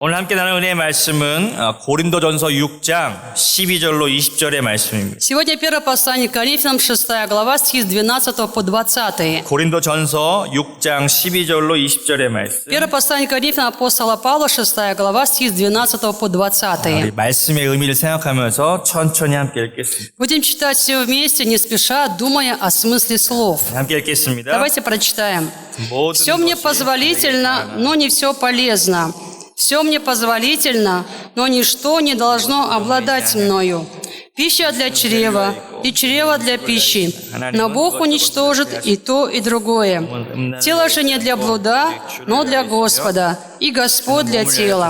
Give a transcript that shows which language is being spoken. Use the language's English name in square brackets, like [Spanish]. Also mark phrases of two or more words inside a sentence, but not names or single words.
[Korean] 오늘 함께 나눌 은혜의 말씀은 고린도전서 6장 12절로 20절의 말씀입니다. [Russian] Сегодня первое послание к Коринфянам, 6 глава, стих с 12 по 20. [Korean] 고린도전서 6장 12절로 20절의 말씀. [Russian] Первое послание к Коринфянам апостола Павла, 6 глава, стих с 12 по 20. [Korean] 우리 말씀의 의미를 생각하면서 천천히 함께 읽겠습니다. [Russian] Будем читать все вместе, не спеша, думая о смысле слов. [Korean] 함께 읽겠습니다. [Russian] Давайте прочитаем. [Korean] 모든 [Russian] «Все мне [Korean] 것이 [Russian] позволительно, но не все полезно. Все мне позволительно, но ничто не должно обладать мною. Пища для чрева, и чрево для пищи. Но Бог уничтожит и то, и другое. Тело же не для блуда, но для Господа, и Господь для тела.